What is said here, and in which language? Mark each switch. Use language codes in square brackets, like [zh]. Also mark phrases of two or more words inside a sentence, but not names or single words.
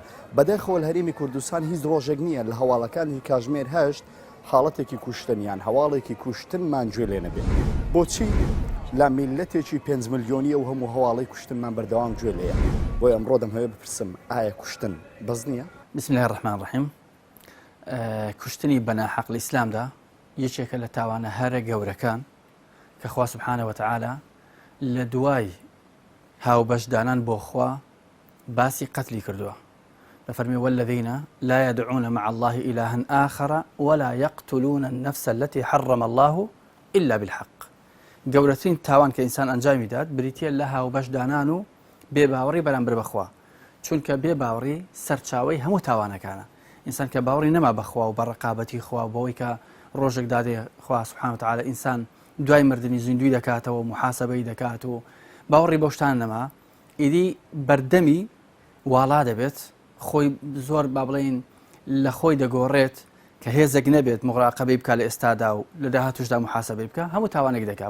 [ckb] بەداخەوە لە هەرێمی کوردستان هیچ ڕۆژێک نییە لە هەواڵەکانی کاژمێر هەشت حاڵەتێکی کوشتن یان هەواڵێکی کوشتنمان گوێ لێ نەبێت. بۆچی؟ لە میلەتێکی 5 ملیۆنی ئەو هەموو هەواڵی کوشتنمان بەردەوام گوێ لێیە. بۆی ئەمڕۆ دەمەوێت بپرسم ئایا کوشتن بەس نییە؟ [ar] بسم الله الرحمن الرحیم. [ckb] کوشتنی بەناحەق لە ئیسلامدا یەکێکە لە تاوانە هەرە گەورەکان کە خوا [ar] سبحانه وتعالى [ckb] لە دوای هاوبەشدانان بۆ خوا باسی قەتلی کردووە. [ar] ففرمي والذين لا يدعون مع الله إلها آخر ولا يقتلون النفس التي حرم الله إلا بالحق. [ckb] گەورەترین تاوان کە ئینسان ئەنجامی داد بریتیە لە هاوبەشدانان و بێباوەڕی بەرامبەر بەخوا، چونکە بێباوەڕی سەرچاوەی هەموو تاوانەکانە. ئینسان کە باوەڕی نەما بەخوا و بە ڕقابەتی خوا بەوەی کە ڕۆژێک دادێ خوا [ar] سبحانه وتعالى [ckb] ئینسان دوای مردنی زیندوی دەکاتەوە، محاسبەی دەکات و باوەڕی بەو شتان نەما، ئیدی بەردەمی واڵا دەبێت، خۆی زۆر با بڵێن لە خۆی دەگۆڕێت کە هێزێک نەبێت مغراقەبەی بکە لە ئێستادا و لە داهاتوشدا محاسبەی بکە، هەموو تاوانێک دەکات.